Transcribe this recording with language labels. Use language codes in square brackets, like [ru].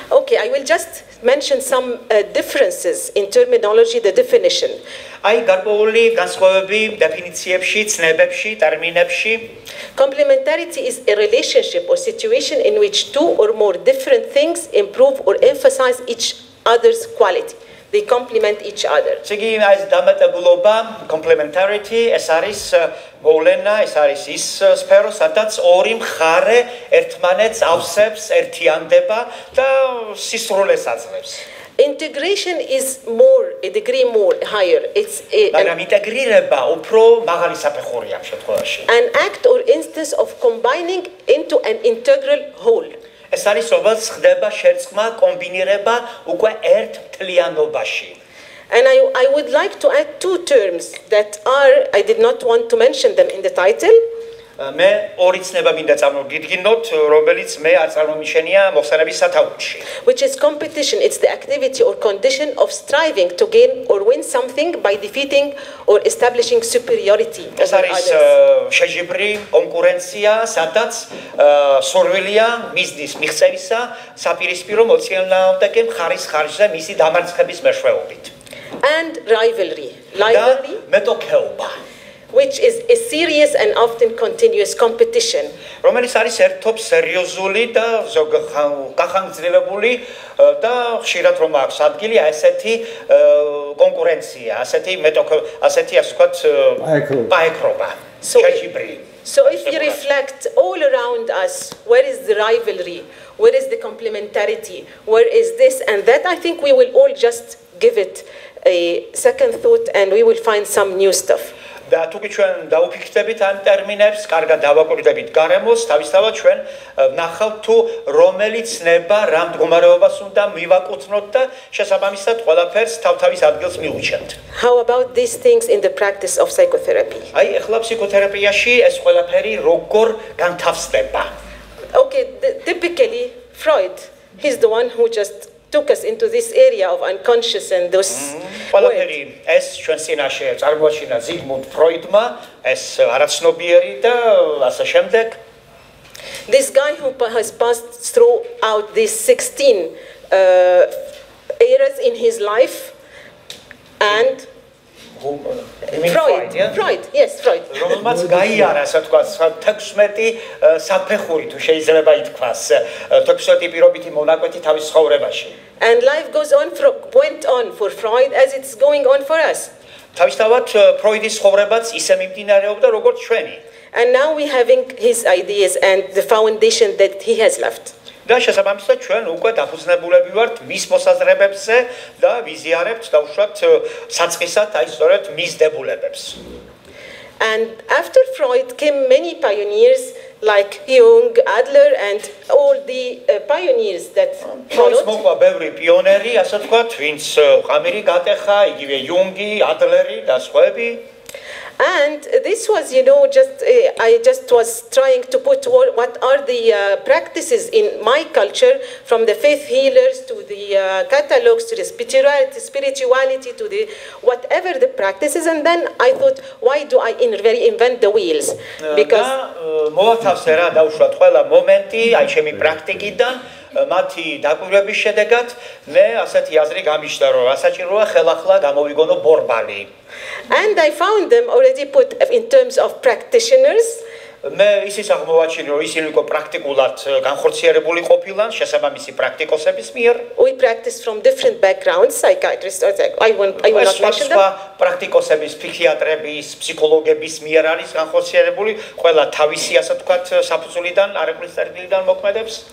[en] Okay, I will just mention some differences in terminology, the definition. [ka] აი გარკვეული განსხვავებები დეფინიციებში, ცნებებში, ტერმინებში. [en] Complementarity is a relationship or situation in which two or more different things improve or emphasize each other's quality. They complement each other. [ka] Ციგი ეს დამატებულობა, complementarity, ეს არის მოვლენა, ეს არის ის სფერო, სადაც ორი მხარე ერთმანეთს ავსებს, ერთიანდება და სისრულეს აძლევს. [en] Integration is more, a degree more higher. It's [ka] მაგრამ ინტეგრირება უფრო მაღალი საფეხურია ამ შემთხვევაში. [en] An act or instance of combining into an integral whole. [ka] ეს არის როგორც ხდება შერწყმა, კომბინირება უკვე ერთ მთლიანობაში. [en] And I would like to add two terms that are, I did not want to mention them in the title. [ka] მე ორი ცნება მინდა წარმოგიდგინოთ, რომელიც მე არ წარმომიშენია მოხსენების სათაურში. [en] Which is competition. It's the activity or condition of striving to gain or win something by defeating or establishing superiority. [ka] ეს არის შეჯიბრი კონკურენცია, სადაც სურვილია მიზნის მიღწევისა საპირისპირო მოწინააღმდეგე მხარის ხარჯზე მისი დამარცხების მეშვეობით. [en] And rivalry. Rivalry. [ka] მეტოქეობა. [en] Which is a serious and often continuous competition. [ka] რომელიც არის ერთობ სერიოზული და გახანგრძლივებული და ხშირად რომ აქვს ადგილი ასეთი კონკურენცია, ასეთი ასეთი ასე ვთქვათ პაეკრობა. [en] So if you reflect all around us, where is the rivalry? Where is the complementarity? Where is this and that? I think we will all just give it a second thought and we will find some new stuff. [ka] და თუკი ჩვენ დაუფიქრდებით ამ ტერმინებს, კარგად დავაკვირდებით გარემოს, თავისთავად ჩვენ ნახავთ თუ რომელი ცნება რა მდგომარეობას უნდა მივაკუთვნოთ და შესაბამისად ყველაფერს თავთავის ადგილს მივუჩენთ. [en] How about these things in the practice of psychotherapy? [ka] აი, ახლა ფსიქოთერაპიაში ეს ყველაფერი როგორ განთავსდება? [en] Okay, typically Freud, he's the one who just took us into this area of unconscious and those [ka] ყველაფერი ეს ჩვენ წინაშე წარმოაჩინა ზიგმუნდ ფროიდმა, ეს არაცნობიერი და ასე შემდეგ. [en] This guy who has passed throughout these 16 eras in his life and Freud, yes, Freud. [ka] რომელმაც გაიარა, ასე ვთქვათ, 16 საფეხური თუ შეიძლება ითქვას, 16 პირობითი მონაკვეთი თავის ცხოვრებაში. [en] And life went on for Freud as it's going on for us. [ka] თავისთავად ფროიდის ცხოვრებაც ისე მიმდინარეობდა, როგორც ჩვენი. [en] And now we having his ideas and the foundation that he has left. [ka] და შესაბამისად ჩვენ უკვე დაფუძნებულები ვართ მის მოსაზრებებზე და ვიზიარებთ დაუშვათ საწყისად აი სწორედ მის დებულებებს. [en] And after Freud came many pioneers like Jung, Adler and all the pioneers that followed. [ka] მოყვა ბევრი პიონერი, ასე ვთქვათ, ვინც ღამირი გატეხა, იგივე იუნგი, ადლერი და სხვაები. [en] And this was, I just was trying to put what are the practices in my culture, from the faith healers to the catalogs to the spirituality to the whatever the practices. And then I thought, why do I invent the wheels? Because [ka] მოათავსე რა დაუშვათ ყველა მომენტი აი ჩემი პრაქტიკიდან მათი დაკვირვების შედეგად მე ასეთი აზრი გამიშდა რომ ასაჭიროა ხელახლა გამოვიგონო ბორბალი. [en] And I found them already put in terms of practitioners. [ka] მე ისიც აღმოვაჩინე რომ ისინი უკვე პრაქტიკულად განხორციელებული ყოფილან შესაბამისი პრაქტიკოსების მიერ. [en] We practice from different backgrounds, psychiatrists or I will not mention them. [ka] პრაქტიკოსების, ფსიქიატრების, ფსიქოლოგების მიერ არის განხორციელებული, ყველა თავისი ასე ვთქვათ საფუძვლიდან, არაკვლის წერტილიდან მოქმედებს.